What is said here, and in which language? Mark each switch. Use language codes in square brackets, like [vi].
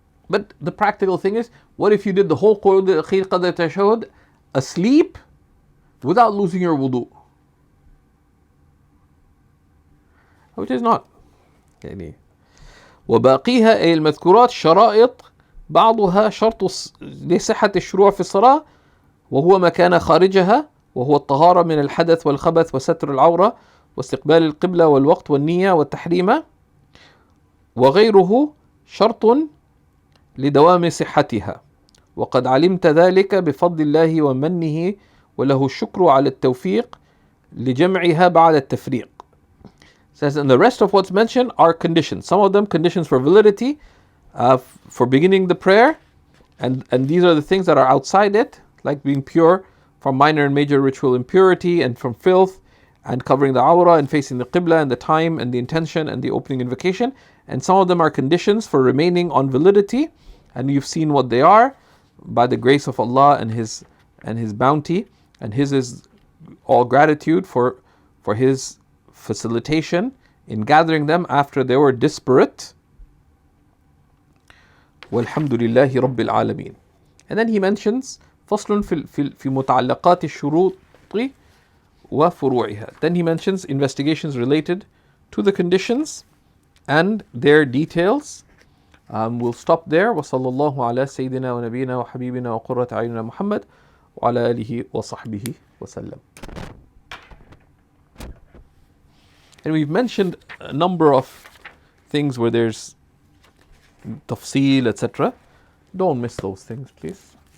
[en] But the practical thing is, what if you did the whole [ar] قود الأخير قدر التشهد [en] asleep without losing your wudu? which is not. [ar] يعني وباقيها أي المذكورات شرائط بعضها شرط لصحة الشروع في الصلاة وهو ما كان خارجها وهو الطهارة من الحدث والخبث وستر العورة واستقبال القبلة والوقت والنية والتحريمة وغيره شرط لدوام صحتها وقد علمت ذلك بفضل الله ومنه وله الشكر على التوفيق لجمعها بعد التفريق. [en] Says, and the rest of what's mentioned are conditions. Some of them conditions for validity, for beginning the prayer, and these are the things that are outside it, like being pure from minor and major ritual impurity and from filth, and covering the awrah and facing the qibla and the time and the intention and the opening invocation. And some of them are conditions for remaining on validity, and you've seen what they are by the grace of Allah and His bounty, and His is all gratitude for His facilitation in gathering them after they were disparate. [ar] Walhamdulillahi Rabbil Alameen. [en] And then he mentions [ar] فصل في متعلقات الشروط وفروعها. [en] Then he mentions investigations related to the conditions and their details. We'll stop there. [ar] وصلى الله على سيدنا ونبينا وحبيبنا وقرة أعيننا محمد وعلى آله وصحبه وسلم. [en] And we've mentioned a number of things where there's tafsil, etc. Don't miss those things, please.